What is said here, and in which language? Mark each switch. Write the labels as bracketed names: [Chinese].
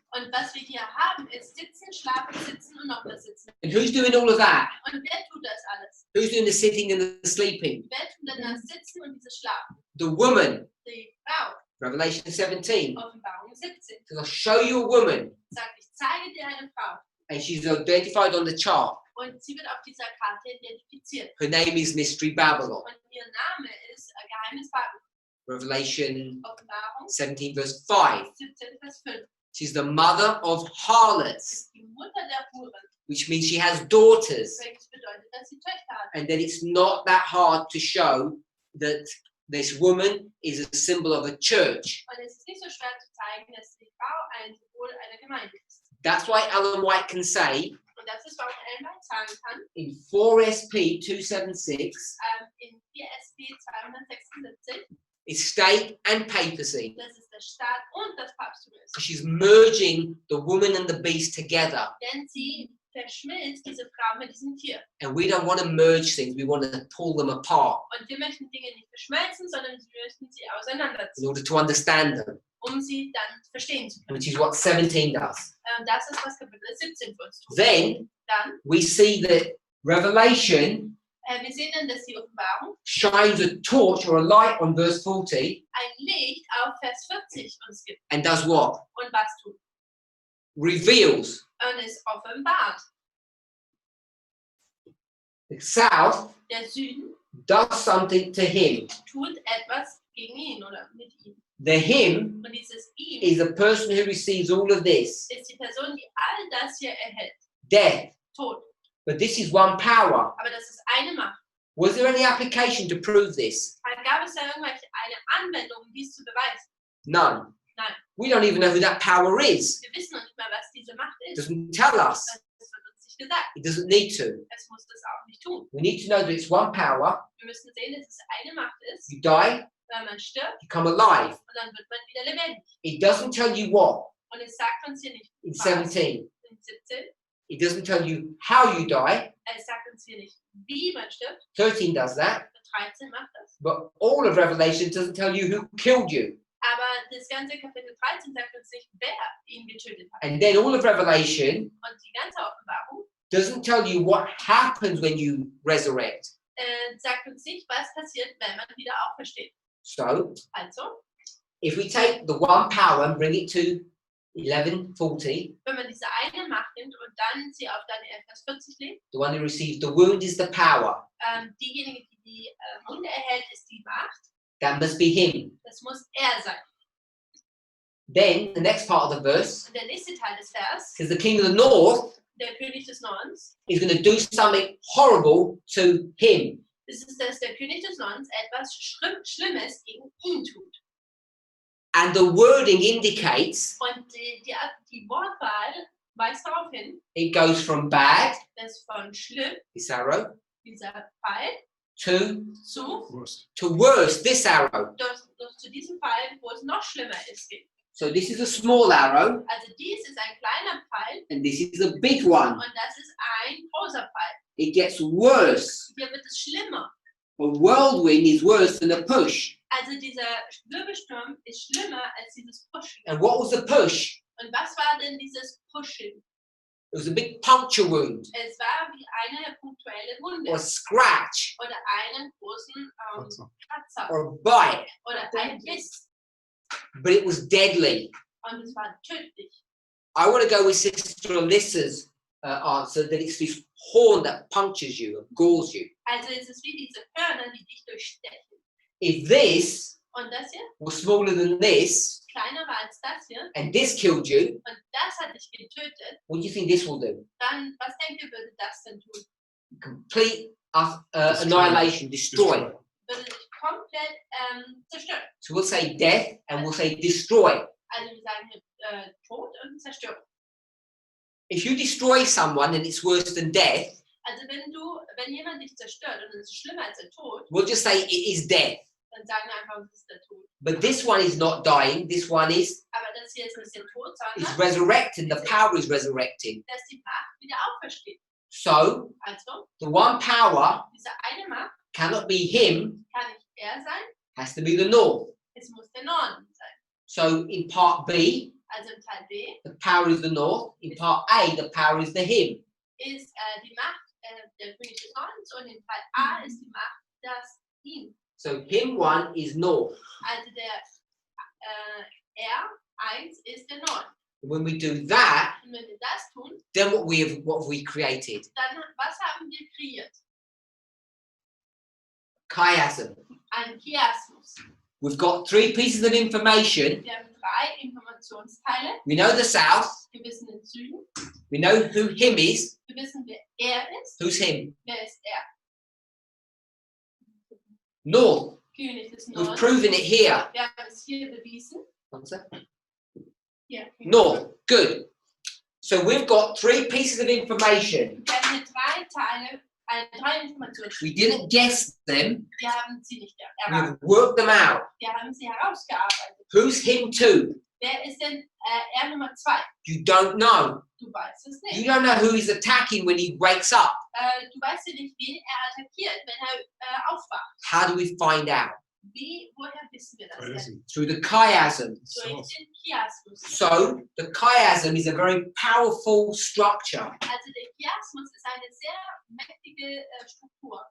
[German] Und was wir hier haben, ist sitzen, schlafen, sitzen und nochmal sitzen. [English] And who's doing all of that? [German] Und wer tut das alles? [English] Who's doing the sitting and the sleeping? [German] Wer tut denn das Sitzen und dieses Schlafen? [English] The woman. [German] Die Frau. [English] Revelation 17. [German] Offenbarung 17. [English] So I'll show you a woman. [German] Sagt, ich zeige dir eine Frau. [English] And she's identified on the chart. [German] Und sie wird auf dieser Karte identifiziert. [English] Her name is Mystery Babylon. [German] Und ihr Name ist Geheimnis Babylon. [English] Revelation [German] Offenbarung [English] 17, verse 5. [German] 17, Vers 5. [English] She's the mother of harlots, [German] Ist die Mutter der Huren. [English] which means she has daughters. [German] Welches bedeutet, dass sie Töchter hat. [English] And then it's not that hard to show that this woman is a symbol of a church. [German] Und es ist nicht so schwer zu zeigen, dass die Frau ein Symbol einer Gemeinde ist. [English] That's why Ellen White can say [German] Und das ist, warum Ellen White sagen kann, [English] in 4SP 276, [German] in 4SP 276, [English] it's state and papacy. [German] dass es der Staat und das Papsttum ist. [English] She's merging the woman and the beast together. [German] Denn sie verschmilzt diese Frau mit diesem Tier. [English] And we don't want to merge things, we want to pull them apart [German] Und wir möchten Dinge nicht verschmelzen, sondern wir möchten sie [English] in [German] auseinanderziehen, [English] order to understand them, [German] um sie dann verstehen zu können. [English] which is what 17 does. [German] Das ist, was Kapitel 17 für uns tut. [English] Then [German] Dann, [English] we see that Revelation [German] wir sehen dann, dass die Offenbarung [English] shines a torch or a light on verse 40 [German] ein Licht auf Vers 40 uns gibt. [English] and does what? [German] Und was tut? [English] Reveals. [German] Und es offenbart. [English] The south [German] Der Süden [English] does something to him. [German] tut etwas gegen ihn oder mit ihm. [English] The him [German] Und dieses ihm [English] is a person who receives all of this. [German] ist die Person, die all das hier erhält. [English] Death. [German] Tod. [English] But this is one power. [German] Aber das ist eine Macht. [English] Was there any application to prove this? [German] Gab es da eine Anwendung, um dies zu beweisen? [English] None. [German] Nein. [English] We don't even know who that power is. [German] Wir wissen noch nicht mal, was diese Macht [English] It [German] ist. [English] doesn't tell us. [German] Das wird uns nicht gesagt. [English] It doesn't need to. [German] Es muss das auch nicht tun. [English] We need to know that it's one power. [German] Wir müssen sehen, dass es eine Macht ist. [English] You die, [German] Wenn man stirbt [English] you come alive. [German] und dann wird man wieder lebendig. [English] It doesn't tell you what [German] Und es sagt uns hier nicht [English] in [German] was. [English] 17. [German] In 17. [English] It doesn't tell you how you die. [German] Es sagt uns hier nicht, wie man stirbt. [English] 13 does that. [German] 13 macht das. [English] But all of Revelation doesn't tell you who killed you. [German] Aber das ganze Kapitel 13 sagt uns nicht, wer ihn getötet hat. [English] And then all of Revelation [German] Und die ganze Offenbarung [English] doesn't tell you what happens when you resurrect. [German] sagt uns nicht, was passiert, wenn man wieder aufersteht. [English] So, [German] Also, [English] if we take the one power and bring it to 11:40, [German] wenn man diese eine Macht nimmt und dann sie auf Daniel Vers 40 legt, [English] the one who receives the wound is the power. [German] diejenige, die die Wunde erhält, ist die Macht. [English] That must be him. [German] Das muss er sein. [English] Then the next part of the verse [German] Und der nächste Teil des Vers, [English] says the king of the north [German] der König des Nordens, [English] is going to do something horrible to him. [German] das ist, dass der König des Nordens etwas Schlimmes gegen ihn tut. [English] And the wording indicates [German] Und die Wortwahl weist darauf hin, [English] it goes from bad, [German] dass von schlimm, [English] this arrow, [German] dieser Fall, [English] to Worst. worse, this arrow. [German] doch zu diesem Fall, wo es noch schlimmer ist. Geht. [English] So this is a small arrow, [German] Also dies ist ein kleiner Pfeil [English] and this is a big one. [German] und das ist ein großer Pfeil. [English] It gets worse. [German] Hier wird es schlimmer. [English] A whirlwind is worse than a push. [German] Also dieser Wirbelsturm ist schlimmer als dieses Pushen. [English] And what was the push? [German] Und was war denn dieses Pushen? [English] It was a big puncture wound [German] Es war wie eine punktuelle Wunde [English] or a scratch [German] oder einen großen Kratzer [English] or a bite, [German] oder ein Biss. [English] but it was deadly. [German] Und es war tödlich. [English] I want to go with Sister Alyssa's answer that it's this horn that punctures you and gores you. [German] Also es ist wie diese Hörner, die dich durchstechen. [English] If this [German] Und das hier, [English] was smaller than this [German] kleiner war als das hier, [English] and this killed you, [German] und das hat dich getötet, [English] what do you think this will do? [German] dann, was denkt ihr, würde das denn tun? [English] Complete annihilation, destroy. [German] Würde dich komplett zerstören. [English] So we'll say death and we'll say destroy. [German] Also wir sagen hier Tod und Zerstörung. [English] If you destroy someone and it's worse than death, [German] Also wenn jemand dich zerstört und es ist schlimmer als der Tod, [English] we'll just say it is death. [German] dann sagen wir einfach, es ist der Tod. [English] But this one is not dying, this one is [German] Aber das hier ist nicht der Tod, [English] is [German] sondern [English] resurrecting, the power is resurrecting. [German] dass die Macht wieder aufersteht. [English] So [German] Also [English] the one power [German] diese eine Macht [English] cannot be him, [German] kann nicht er sein, [English] has to be the north. [German] es muss der Norden sein. [English] So in part B, [German] Also im Teil B [English] the power is the north. In part A, the power is the him. [German] ist die Macht der König des Nordens und im Teil A ist die Macht das ihm. [English] So him one is north. [German] Also der R1 ist der Norden. [English] When we do that, [German] Und wenn wir das tun, [English] then what have we created? [German] dann was haben wir kreiert? [English] Chiasm. [German] Ein Chiasmus. [English] We've got three pieces of information. [German] Wir haben 3 Informationsteile. [English] We know the south. [German] Wir wissen den Süden. [English] We know who him is. [German] Wir wissen, wer er ist. [English] Who's him? [German] Wer ist er? [English] North. [German] König des [English] We've [German] Nordens. [English] proven it here. [German] Wir haben es hier bewiesen. [English] What's that? [German] Hier. [English] North. Good. So we've got three pieces of information. [German] Wir haben hier 3 Teile, 3 Informationen. [English] We didn't guess them. [German] Wir haben sie nicht erraten. [English] We've worked them out. [German] Wir haben sie herausgearbeitet. [English] Who's him two? [German] Wer ist denn R Nummer 2? [English] You don't know. [German] Du weißt es [English] You [German] nicht. [English] don't know who he's attacking when he wakes up. [German] Du weißt ja nicht, wen er attackiert, wenn er aufwacht. [English] How do we find out? [German] Woher wissen wir das denn? [English] Chiasm. Through the chiasm. [German] Durch den Chiasmus. [English] So the chiasm is a very powerful structure [German] Also der Chiasmus ist eine sehr mächtige Struktur.